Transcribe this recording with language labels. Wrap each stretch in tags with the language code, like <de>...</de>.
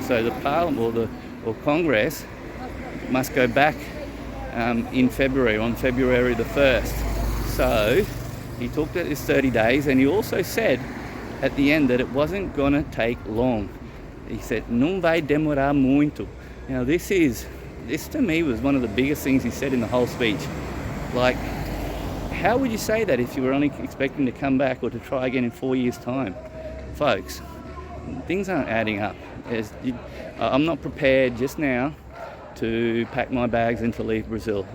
<en>So the Parliament or Congress must go back in February, on February the 1st. So he talked about this 30 days, and he also said at the end that it wasn't going to take long. He said,</en> <pt>"Não vai demorar muito."</pt> <en>Now this to me was one of the biggest things he said in the whole speech. Like, how would you say that if you were only expecting to come back or to try again in 4 years' time? Folks, things aren't adding up. I'm not prepared just now to pack my bags and to leave Brazil.</en>